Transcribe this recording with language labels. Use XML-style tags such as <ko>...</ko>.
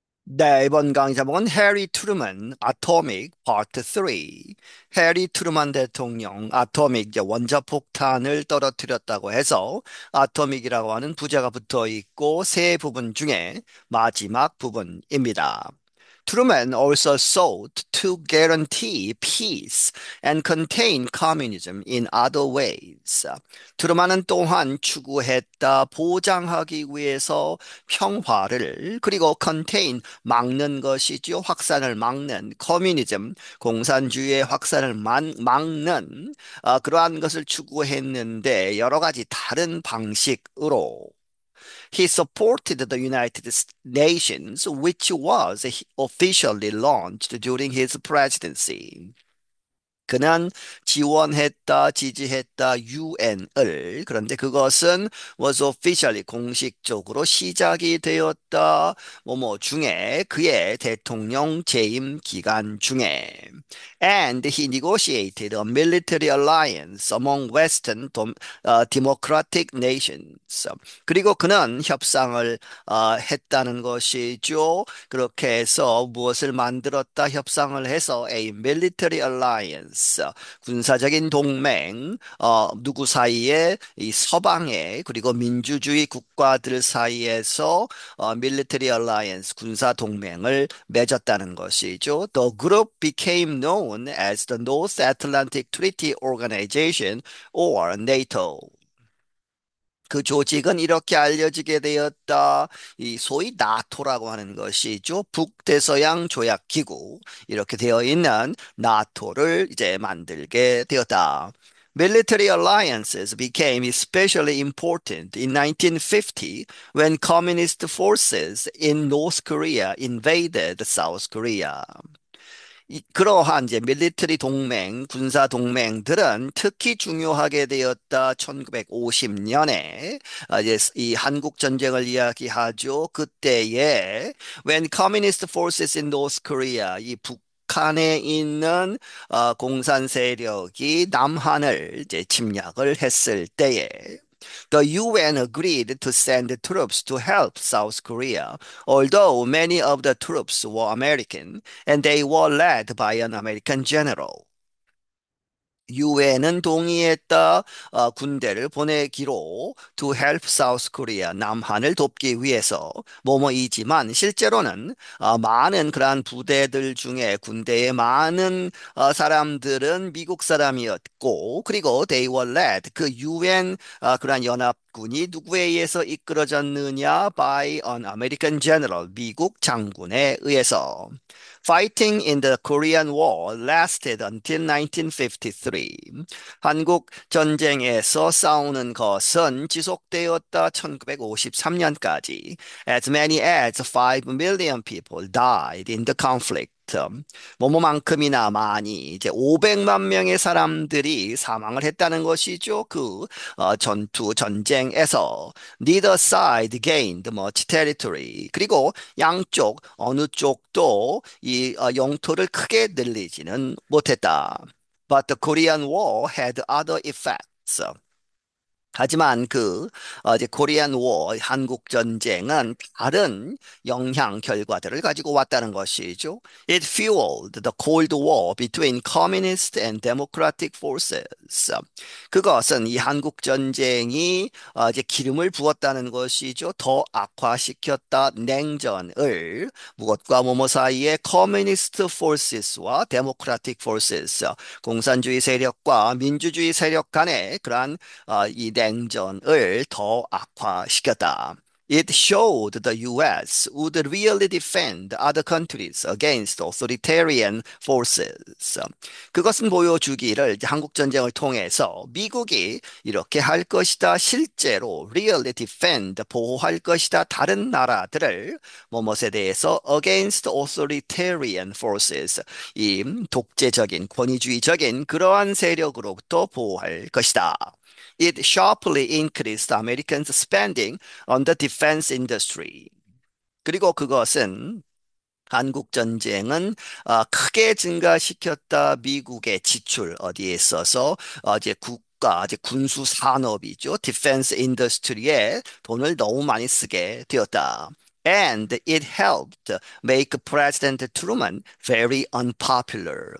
<ko>네, 이번 강의 제목은 해리 트루먼 아토믹 파트 3. 해리 트루먼 대통령 아토믹 이제 원자폭탄을 떨어뜨렸다고 해서 아토믹이라고 하는 부제가 붙어 있고 세 부분 중에 마지막 부분입니다.</ko> <en>Truman also sought to guarantee peace and contain communism in other ways.</en> <ko>트루만은 또한 추구했다 보장하기 위해서 평화를 그리고 contain 막는 것이지요. 확산을 막는 커뮤니즘 공산주의의 확산을 막는 그러한 것을 추구했는데 여러 가지 다른 방식으로</ko> <en>He supported the United Nations, which was officially launched during his presidency.</en> <ko>그는 지원했다, 지지했다, 유엔을. 그런데 그것은</ko> <en>was officially</en> <ko>공식적으로 시작이 되었다. 뭐뭐 중에 그의 대통령 재임 기간 중에.</ko> <en>And he negotiated a military alliance among Western democratic nations.</en> <ko>그리고 그는 협상을 했다는 것이죠. 그렇게 해서 무엇을 만들었다 협상을 해서</ko> <en>a military alliance</en> <ko>군사적인 동맹 누구 사이에 이 서방의 그리고 민주주의 국가들 사이에서</ko> <en>military alliance</en> <ko>군사 동맹을 맺었다는 것이죠.</ko> <en>The group became known as the North Atlantic Treaty Organization or NATO.</en> <ko>그 조직은 이렇게 알려지게 되었다. 이 소위 나토라고 하는 것이죠. 북대서양 조약기구 이렇게 되어 있는 나토를 이제 만들게 되었다.</ko> <en>Military alliances became especially important in 1950 when communist forces in North Korea invaded South Korea.</en> <ko>그러한 이제 밀리터리 동맹, 군사 동맹들은 특히 중요하게 되었다. 1950년에 이제 이 한국 전쟁을 이야기하죠. 그때에</ko> <en>when communist forces in North Korea</en> <ko>이 북한에 있는 공산 세력이 남한을 이제 침략을 했을 때에</ko> <en>The UN agreed to send troops to help South Korea, although many of the troops were American and they were led by an American general.</en> <ko>유엔은 동의했다. 군대를 보내기로</ko> <en>to help South Korea</en> <ko>남한을 돕기 위해서 뭐뭐이지만 실제로는 많은 그러한 부대들 중에 군대의 많은 사람들은 미국 사람이었고 그리고</ko> <en>they were led</en> <ko>그 유엔 그러한 연합군이 누구에 의해서 이끌어졌느냐</ko> <en>by an American general</en> <ko>미국 장군에 의해서</ko> <en>Fighting in the Korean War lasted until 1953.</en> <ko>한국 전쟁에서 싸우는 것은 지속되었다 1953년까지.</ko> <en>As many as 5 million people died in the conflict.</en> <ko>뭐뭐만큼이나 많이 이제 500만 명의 사람들이 사망을 했다는 것이죠. 그 전쟁에서</ko> <en>neither side gained much territory.</en> <ko>그리고 양쪽 어느 쪽도 이 영토를 크게 늘리지는 못했다.</ko> <en>But the Korean War had other effects.</en> <ko>하지만 이제 코리안 워 한국 전쟁은 다른 영향 결과들을 가지고 왔다는 것이죠.</ko> <en>It fueled the Cold War between communist and democratic forces.</en> <ko>그것은 이 한국 전쟁이 이제 기름을 부었다는 것이죠. 더 악화시켰다 냉전을 무엇과 뭐뭐 사이에 커뮤니스트 포스와 데모크라틱 포스 공산주의 세력과 민주주의 세력 간의 그러한 이 냉전을 더 악화시켰다.</ko> <en>It showed the US would really defend other countries against authoritarian forces.</en> <ko>그것은 보여주기를 이제 한국 전쟁을 통해서 미국이 이렇게 할 것이다. 실제로</ko> <en>really defend</en> <ko>보호할 것이다. 다른 나라들을 뭐뭇에 대해서</ko> <en>against authoritarian forces</en> <ko>이 독재적인 권위주의적인 그러한 세력으로부터 보호할 것이다. It sharply increased Americans' spending on the defense industry. 그리고 그것은 한국 전쟁은 크게 증가시켰다. 미국의 지출 어디에 있어서 이제 국가 이제 군수 산업이죠. 디펜스 인더스트리에 돈을 너무 많이 쓰게 되었다.</ko> <en>And it helped make President Truman very unpopular.</en>